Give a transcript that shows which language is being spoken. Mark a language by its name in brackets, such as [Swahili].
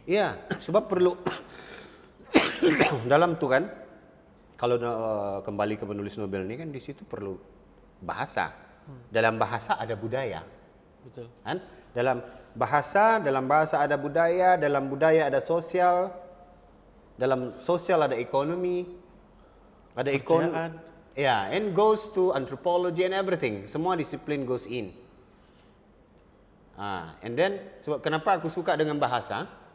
[Malay] Iya, sebab perlu dalam tu kan, kalau kembali ke penulis novel ini kan di situ perlu bahasa. Dalam bahasa ada budaya. Betul. Kan? Dalam bahasa ada budaya, dalam budaya ada sosial, dalam sosial ada ekonomi, ada ekonomi. [English] Yeah, and goes to anthropology and everything. [Malay] Semua disiplin [English] goes in. And then [Malay] sebab kenapa aku suka dengan bahasa?